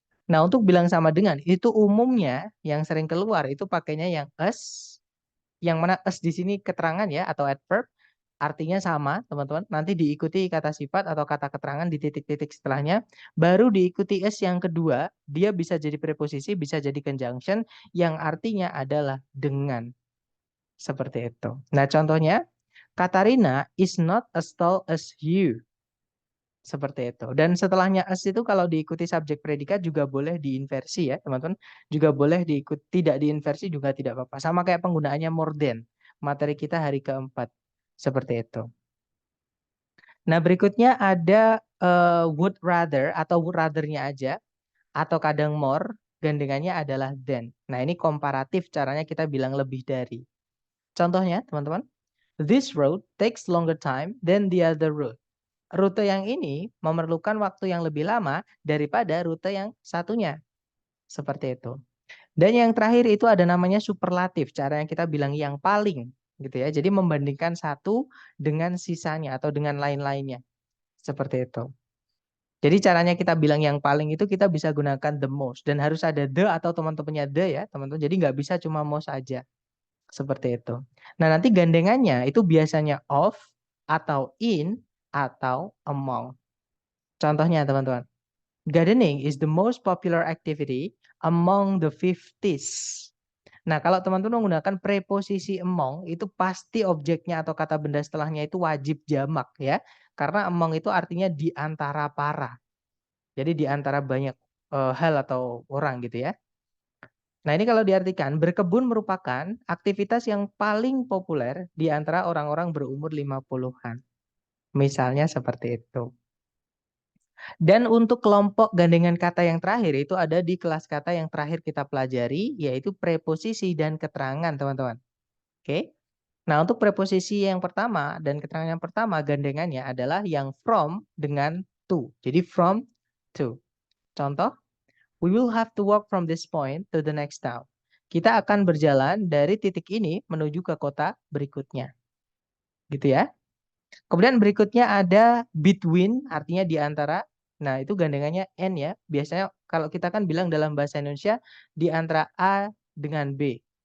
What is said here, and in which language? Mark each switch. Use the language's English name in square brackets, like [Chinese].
[Indonesian] Nah, untuk bilang sama dengan itu umumnya yang sering keluar itu pakainya yang as, yang mana as di sini keterangan ya atau adverb, artinya sama, teman-teman. Nanti diikuti kata sifat atau kata keterangan di titik-titik setelahnya, baru diikuti as yang kedua, dia bisa jadi preposisi, bisa jadi conjunction yang artinya adalah dengan. Seperti itu. Nah, contohnya [English] Katarina is not as tall as you. [Indonesian] Seperti itu. Dan setelahnya as itu kalau diikuti subjek predikat juga boleh diinversi ya, teman-teman. Juga boleh diikut tidak diinversi juga tidak apa-apa. Sama kayak penggunaannya more than. Materi kita hari keempat. Seperti itu. Nah, berikutnya ada would rather atau would rather-nya aja atau kadang more, gandengannya adalah than. Nah, ini komparatif caranya kita bilang lebih dari. Contohnya, teman-teman, [English] this road takes longer time than the other road. [Indonesian] Rute yang ini memerlukan waktu yang lebih lama daripada rute yang satunya. Seperti itu. Dan yang terakhir itu ada namanya superlatif, cara yang kita bilang yang paling gitu ya. Jadi membandingkan satu dengan sisanya atau dengan lain-lainnya. Seperti itu. Jadi caranya kita bilang yang paling itu kita bisa gunakan the most dan harus ada the atau teman-temannya the ya, teman-teman. Jadi nggak bisa cuma most aja. Seperti itu. Nah, nanti gandengannya itu biasanya of atau in atau among. Contohnya teman-teman. [English] Gardening is the most popular activity among the 50s. [Indonesian] Nah, kalau teman-teman menggunakan preposisi among, itu pasti objeknya atau kata benda setelahnya itu wajib jamak ya. Karena among itu artinya di antara para. Jadi di antara banyak hal atau orang gitu ya. Nah, ini kalau diartikan, berkebun merupakan aktivitas yang paling populer di antara orang-orang berumur 50-an. Misalnya seperti itu. Dan untuk kelompok gandengan kata yang terakhir itu ada di kelas kata yang terakhir kita pelajari, yaitu preposisi dan keterangan, teman-teman. Oke. Nah, untuk preposisi yang pertama dan keterangan yang pertama gandengannya adalah yang from dengan to. Jadi from to. Contoh, [English] we will have to walk from this point to the next town. [Indonesian] Kita akan berjalan dari titik ini menuju ke kota berikutnya. Gitu ya. Kemudian berikutnya ada between, artinya di antara. Nah, itu gandengannya and ya. Biasanya kalau kita kan bilang dalam bahasa Indonesia di antara A dengan B.